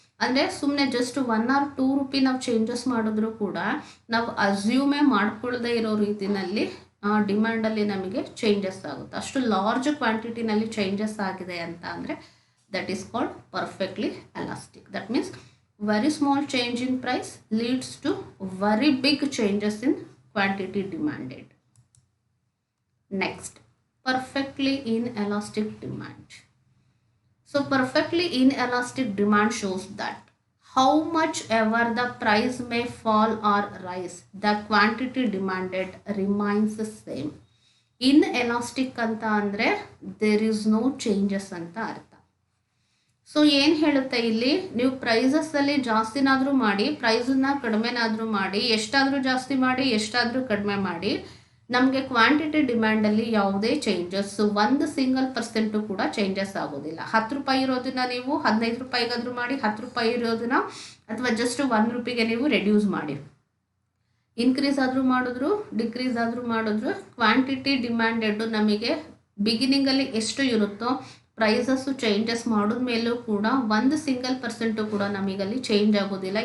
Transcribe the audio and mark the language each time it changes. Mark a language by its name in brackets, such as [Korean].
[Kannada] ಅಂದರೆ ಸುಮ್ಮನೆ just 1 or 2 rupee ನಾವು ಚೇಂಜಸ್ ಮಾಡಿದ್ರೂ ಕೂಡ ನಾವು ಅಸ್ಯೂಮೇ ಮಾಡ್ಕೊಳ್ಳದೆ ಇರೋ ರೀತಿಯಲ್ಲಿ ಡಿಮ್ಯಾಂಡಲ್ಲಿ ನಮಗೆ ಚೇಂಜಸ್ ಆಗುತ್ತೆ. ಅಷ್ಟು ಲಾರ್ಜ್ ಕ್ವಾಂಟಿಟಿನಲ್ಲಿ ಚೇಂಜಸ್ ಆಗಿದೆ ಅಂತ ಅಂದರೆ [English] That is called perfectly elastic. That means very small change in price leads to very big changes in quantity demanded. Next, perfectly inelastic demand. So perfectly inelastic demand shows that how much ever the price may fall or rise, the quantity demanded remains the same. [Kannada] Inelastic ಅಂತ ಅಂದರೆ [English] there is no changes [Kannada] ಅಂತ ಅರ್ಥ. So ಏನು ಹೇಳುತ್ತೆ ಇಲ್ಲಿ, ನೀವು ಪ್ರೈಸಸ್ಸಲ್ಲಿ ಜಾಸ್ತಿನಾದರೂ ಮಾಡಿ, ಪ್ರೈಸನ್ನ ಕಡಿಮೆನಾದರೂ ಮಾಡಿ, ಎಷ್ಟಾದರೂ ಜಾಸ್ತಿ ಮಾಡಿ ಎಷ್ಟಾದರೂ ಕಡಿಮೆ ಮಾಡಿ, ನಮಗೆ ಕ್ವಾಂಟಿಟಿ ಡಿಮ್ಯಾಂಡಲ್ಲಿ ಯಾವುದೇ ಚೇಂಜಸ್ 1% ಕೂಡ ಚೇಂಜಸ್ ಆಗೋದಿಲ್ಲ. 10 ರೂಪಾಯಿ ಇರೋದನ್ನ ನೀವು 15 ರೂಪಾಯಿಗಾದರೂ ಮಾಡಿ, 10 ರೂಪಾಯಿ ಇರೋದನ್ನ ಅಥವಾ ಜಸ್ಟ್ 1 ರೂಪಾಯಿಗೆ ನೀವು ರೆಡ್ಯೂಸ್ ಮಾಡಿ, ಇನ್ಕ್ರೀಸ್ ಆದರೂ ಮಾಡಿದ್ರು ಡಿಕ್ರೀಸ್ ಆದರೂ ಮಾಡಿದ್ರು ಕ್ವಾಂಟಿಟಿ ಡಿಮ್ಯಾಂಡೆಡ್ ನಮಗೆ ಬಿಗಿನಿಂಗಲ್ಲಿ ಎಷ್ಟು ಇರುತ್ತೋ ಪ್ರೈಸಸ್ಸು ಚೇಂಜಸ್ ಮಾಡಿದ ಮೇಲೂ ಕೂಡ 1% ಕೂಡ ನಮಗಲ್ಲಿ ಚೇಂಜ್ ಆಗೋದಿಲ್ಲ.